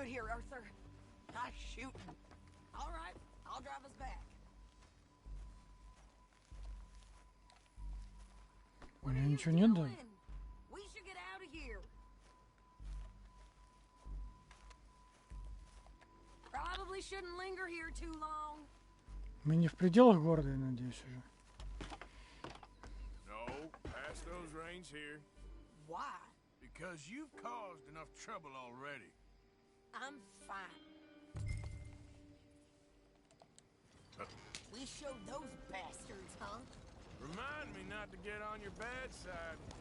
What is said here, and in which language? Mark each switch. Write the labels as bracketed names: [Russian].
[English] Arthur. Nice shooting. All right, I'll drive us back. [Russian] У меня ничего нет, да? [English] We should get out of here. Probably shouldn't linger here too long. [Russian] Мы не в пределах города, я надеюсь, уже. [English] No, pass those reins here. Why? Because you've caused enough trouble already. I'm fine. We showed those bastards, huh? Remind me not to get on your bad side.